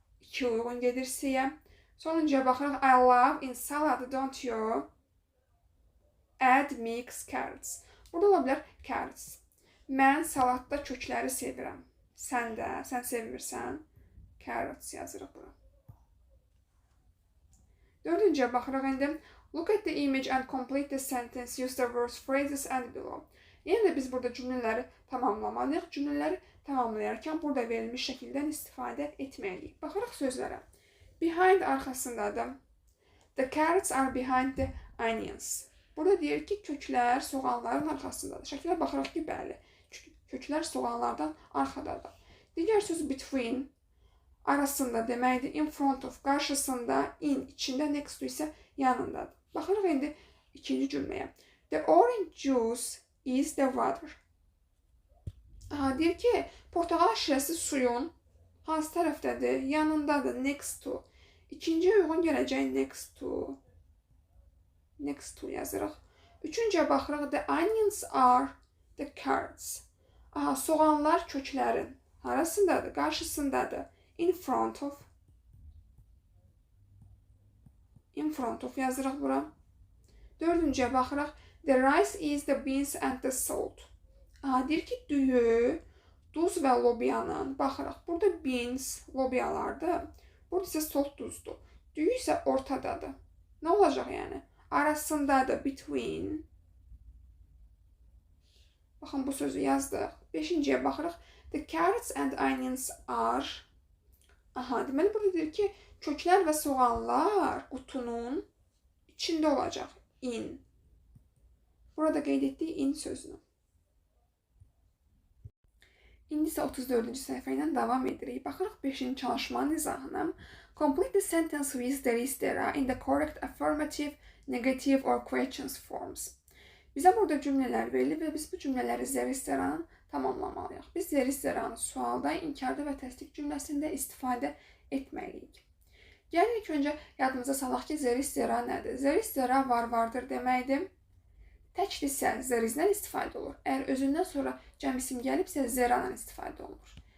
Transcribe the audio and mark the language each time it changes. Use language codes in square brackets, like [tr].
[az] 2 uyğun gedir C-yə. Sonuncuya baxırıq. [en] I love in salad, don't you? Add mix carrots. [az] Burada ola bilər [en] carrots. [az] Mən salatda kökləri sevirəm. Sən də, sən sevmirsən. Carrots yazırıq bura. Dördüncüyə baxırıq indi. [en] Look at the image and complete the sentence. Use the words, phrases and below. [az] Yəni də biz burada cümlələri tamamlamalıyıq. Cümlələri tamamlayarkən burada verilmiş şəkildən istifadə etməliyik. Baxırıq sözlərə. Behind arxasındadır. [en] The carrots are behind the onions. [az] Burada deyir ki, köklər soğanların arxasındadır. Şəkilə baxırıq ki, bəli. Köklər soğanlardan arxadadır. Digər söz between arasında deməkdir. In front of qarşısında, in içində, next to isə yanındadır. Baxırıq indi ikinci cümləyə. [en] The orange juice is the water. [az] Deyir ki, portağal şirəsi suyun hansı tərəfdədir? Yanındadır, next to. İkinciyə uyğun gələcək next to. Next to yazırıq. Üçüncüyə baxırıq. [en] The onions are the carrots. [az] Soğanlar köklərin arasındadır, qarşısındadır. In front of. In front of yazırıq bura. Dördüncüyə baxırıq. [en] The rice is the beans and the salt. [az] Deyir ki, düyü, duz və lobiyanın. Baxırıq. Burada beans, lobiyalardır. Burada isə salt duzdur. Düyü isə ortadadır. Nə olacaq yəni? Arasındadır. Between. Baxın, bu sözü yazdıq. Beşinciyə baxırıq. [en] The carrots and onions are. [az] Deməli, burada deyir ki, köklər və soğanlar qutunun içində olacaq. [en] In. [az] Burada qeyd etdiyi in sözünü. İndi isə 34-cü səhifə ilə davam edirik. Baxırıq 5-ci çalışmanın izahına. [en] Complete the sentence with there is, there are in the correct affirmative, negative or questions forms. [az] Bizə burada cümlələr verilir və biz bu cümlələri there is, there are tamamlamalıyıq. Biz there is, there are sualda, inkarda və təsdiq cümləsində istifadə etməliyik. Gəlin ilk öncə yadımıza salaq ki, there is, there are nədir? There is, there are vardır deməkdir. Təkdirsə there is-dən istifadə olur. Əgər özündən sonra cəm isim gəlibsə there are-dan istifadə olunur.